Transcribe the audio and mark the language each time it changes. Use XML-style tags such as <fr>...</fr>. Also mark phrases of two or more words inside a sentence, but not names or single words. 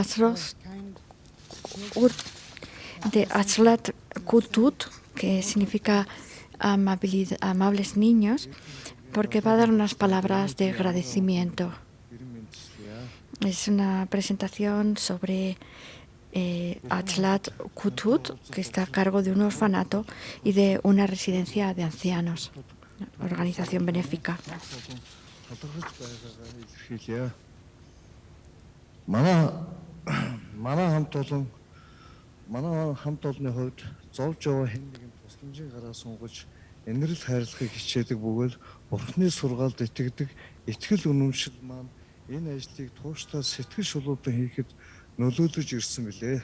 <es>Azlat Kutut, que significa amables niños, porque va a dar unas palabras de agradecimiento. Es una presentación sobre Azlat Kutut, que está a cargo de un orfanato y de una residencia de ancianos, organización benéfica.</es> <mn>Манай хамт олонны хувьд зовж яваа хэн нэгэн тусламжийн гараа сунгаж инэрл хайрлахыг хичээдэг бөгөөд Бурхны сургаалд итгэдэг итгэл үнэмшил маань энэ ажлыг тууштай сэтгэл шулуудан хийхэд нөлөөлөж ирсэн билээ.</mn>